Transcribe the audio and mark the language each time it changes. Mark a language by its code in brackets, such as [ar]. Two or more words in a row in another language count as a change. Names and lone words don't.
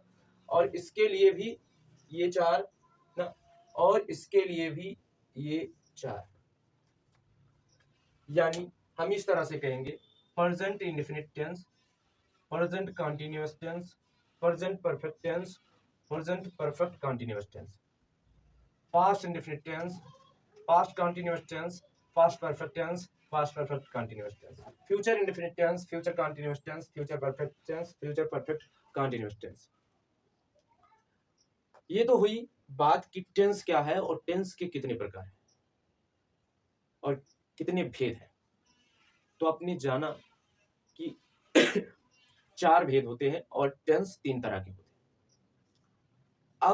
[hi] और इसके लिए भी ये चार ना, और इसके लिए भी ये चार। यानी हम इस तरह से कहेंगे [en] present indefinite tense, present continuous tense, present perfect tense, present perfect continuous tense, past indefinite tense, past continuous tense, past perfect tense, past perfect continuous tense, future indefinite tense, future continuous tense, future perfect tense, future perfect continuous tense। [hi] ये तो हुई बात कि टेंस क्या है और टेंस के कितने प्रकार हैं और कितने भेद हैं। तो आपने जाना कि चार भेद होते हैं और टेंस तीन तरह के होते हैं।